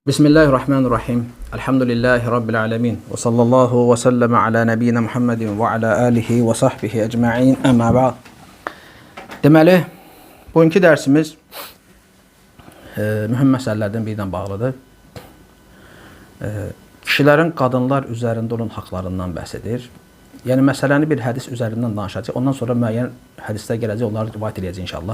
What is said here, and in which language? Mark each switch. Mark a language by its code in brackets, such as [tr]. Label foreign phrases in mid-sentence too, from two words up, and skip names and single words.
[ar] بسم الله الرحمن الرحيم. الحمد لله رب العالمين. وصلى الله وسلم على نبينا محمد وعلى آله وصحبه أجمعين. أما بعد. [az] Deməli, bugünkü dərsimiz mühüm məsələlərdən birindən bağlıdır. Kişilərin qadınlar üzərində olan haqlarından bəhs edir. Yəni, məsələni bir hədis üzərindən danışacaq. Ondan sonra müəyyən hədislər gələcək, onları rivayət edəcək inşallah.